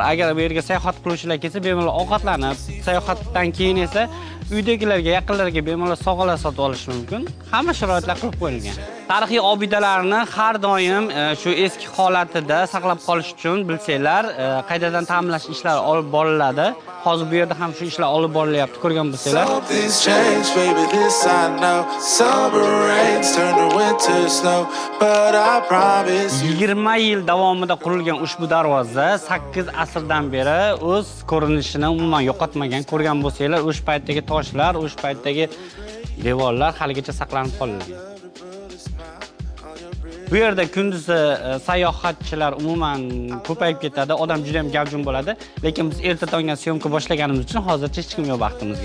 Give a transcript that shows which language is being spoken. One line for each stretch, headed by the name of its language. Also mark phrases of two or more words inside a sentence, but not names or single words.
Uzbek: Agar bu yerga sayohat qiluvchilar kelsa, bemalol ovqatlanib, sayohatdan keyin esa uydagilarga, yaqinlarga bemalol sovg'alar sotib olish mumkin. Hamma sharoitlar qilib qo'yilgan. Tarixiy obidalarni har doim shu eski holatida saqlab qolish uchun bilsanglar, qaytadan ta'mirlash ishlari olib boriladi. Hozir bu yerda ham shu ishlar olib borilyapti, ko'rgan bo'lsanglar.
English: Something's changed, baby, this I know. Summer rains turn to winter snow, but I promise you.
Uzbek: 20 yil davomida qurilgan ushbu darvoza 8 asrdan beri o'z ko'rinishini umuman yo'qotmagan. Ko'rgan bo'lsanglar, o'sha paytdagi toshlar, o'sha paytdagi devorlar haligacha saqlanib qolgan. Bu yerda kunduzi sayohatchilar umuman ko'payib ketadi, odam juda ham gavjum bo'ladi, lekin biz erta tongdan syomka boshlaganimiz uchun hozircha hech kim yo'q vaqtimizga.